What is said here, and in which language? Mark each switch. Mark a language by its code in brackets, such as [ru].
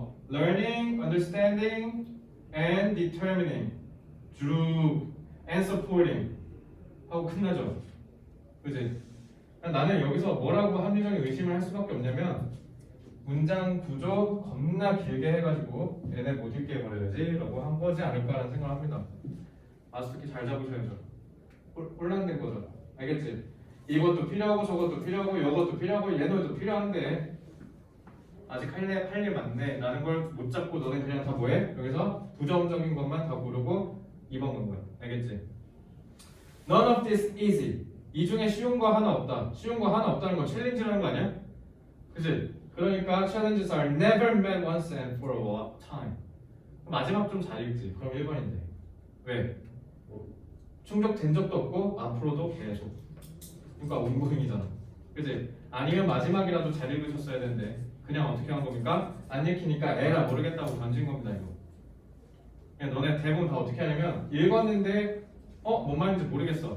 [en] Learning, understanding, and determining, 쭉, and supporting [ko] 하고 끝나죠. 그지? 나는 여기서 뭐라고 합리적인 의심을 할 수밖에 없냐면 문장 구조 겁나 길게 해가지고 얘네 못 읽게 해버려야지 라고 한 거지 않을까라는 생각을 합니다. 마스터키 잘 잡으셔야죠. 혼란된 거죠. 알겠지? 이것도 필요하고 저것도 필요하고 이것도 필요하고 얘네도 필요한데 아직 할 일 많네 라는 걸 못 잡고 너네 그냥 다 뭐해? 여기서 부정적인 것만 다 고르고 2번 간 거야. 알겠지? [en] None of this easy. [ko] 이 중에 쉬운 거 하나 없다. 쉬운 거 하나 없다는 건 챌린지라는 거 아니야? 그치? [en] 그러니까 challenges are never met once and for a time. [ko] 마지막 좀 잘 읽지. 그럼 1번인데. 왜? 충족된 적도 없고 앞으로도 계속. 그러니까 온고잉이잖아. 그치? 아니면 마지막이라도 잘 읽으셨어야 되는데 그냥 어떻게 한 겁니까? 안 읽히니까 에라 모르겠다고 던진 겁니다. 이거. 그냥 너네 대부분 다 어떻게 하냐면 읽었는데 뭔 말인지 모르겠어.